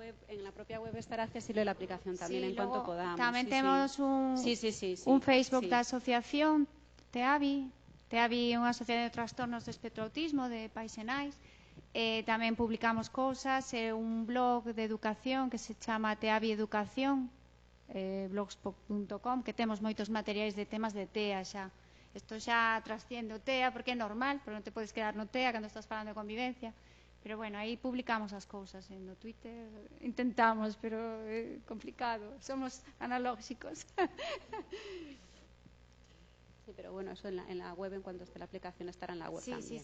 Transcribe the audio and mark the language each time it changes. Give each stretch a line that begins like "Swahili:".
Spanish: En la propia web estará accesible la aplicación también en cuanto podamos.
Galician: Tamén temos un Facebook da asociación TEAVI. TEAVI é unha asociación de trastornos de espectro autismo de pais e nais. Tamén publicamos cousas, un blog de educación que se chama TEAVI Educación, blogspot.com, que temos moitos materiais de temas de TEA xa. Isto xa trasciende o TEA porque é normal, porque non te podes quedar no TEA cando estás falando de convivencia. Pero bueno, aí publicamos as cousas no Twitter. Intentamos, pero é complicado. Somos analógicos.
Spanish: Sí, pero bueno, eso en la web, en cuanto esté la aplicación, estará en la web también.